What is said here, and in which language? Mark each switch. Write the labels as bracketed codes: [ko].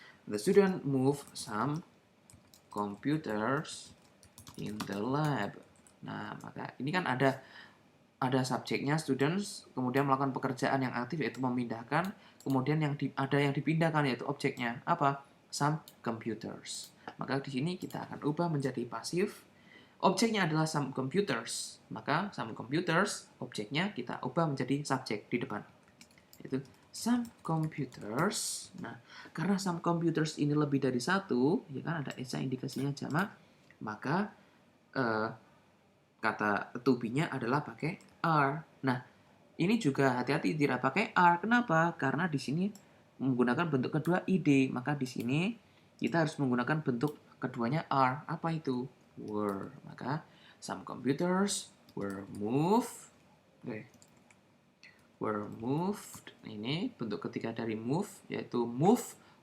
[en] The student move some computers in the lab. [id] Nah, maka ini kan ada subjeknya students, kemudian melakukan pekerjaan yang aktif yaitu memindahkan, kemudian ada yang dipindahkan yaitu objeknya apa? Some computers. Maka di sini kita akan ubah menjadi pasif. Objeknya adalah some computers. Maka some computers, objeknya kita ubah menjadi subjek di depan. Itu some computers. Nah, karena some computers ini lebih dari satu, ya kan ada esa indikasinya jamak, maka kata to be-nya adalah pakai are. Nah, ini juga hati-hati tidak pakai are. Kenapa? Karena di sini menggunakan bentuk kedua id, maka di sini kita harus menggunakan bentuk keduanya are. Apa itu? Were. [en] Maka some computers were moved. Were moved. [id] Ini bentuk ketiga dari move, yaitu moved.